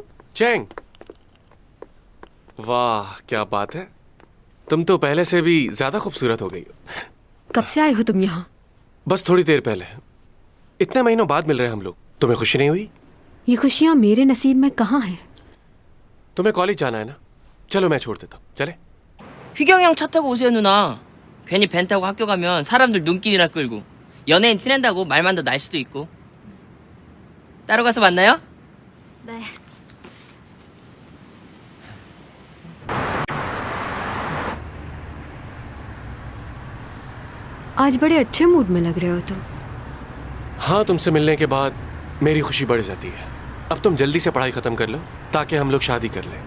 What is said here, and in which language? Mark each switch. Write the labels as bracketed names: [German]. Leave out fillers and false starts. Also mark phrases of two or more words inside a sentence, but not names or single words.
[Hindi] चैंग, वाह क्या बात है, तुम तो पहले से भी ज्यादा खूबसूरत हो गई हो। कब से आए हो तुम यहाँ? बस थोड़ी देर पहले। इतने महीनों बाद मिल रहे हैं हम लोग, तुम्हें खुशी नहीं हुई? ये खुशियाँ मेरे नसीब में कहाँ हैं? तुम्हें कॉलेज जाना है ना, चलो मैं छोड़ देता हूँ, चले? [Korean] 휘경영 차 타고 오세요 누나. 괜히 벤 타고 학교 가면 사람들 눈길이나 끌고 연예인 티낸다고 말만 더 날 수도 있고. 따로 가서 만나요? 네. [Hindi] आज बड़े अच्छे मूड में लग रहे हो तुम। हाँ, तुमसे मिलने के बाद मेरी खुशी बढ़ जाती है। अब तुम जल्दी से पढ़ाई खत्म कर लो ताकि हम लोग शादी कर लें।